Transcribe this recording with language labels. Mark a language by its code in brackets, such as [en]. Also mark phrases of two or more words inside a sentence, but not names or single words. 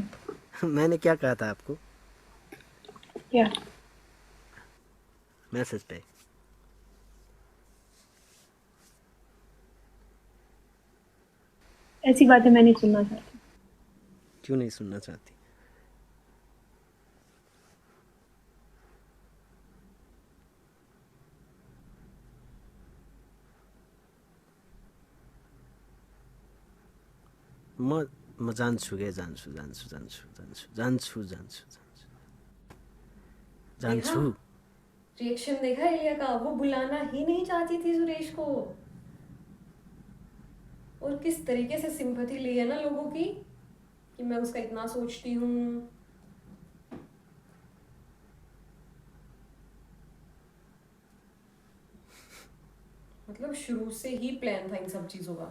[hi] मैंने क्या कहा था आपको क्या? मैसेज पे। ऐसी बातें मैं नहीं सुनना चाहती। क्यों नहीं सुनना चाहती। [ne] म म जान्छु के जान्छु जान्छु जान्छु जान्छु जान्छु जान्छु जान्छु [hi] देखा, [ne] जान्छु। [hi] रिएक्शन देखा एलिया का, वो बुलाना ही नहीं चाहती थी सुरेश को। और किस तरीके से सिंपैथी ली है ना लोगों की, कि मैं उसका इतना सोचती हूँ। मतलब शुरू से ही प्लान था इन सब चीजों का।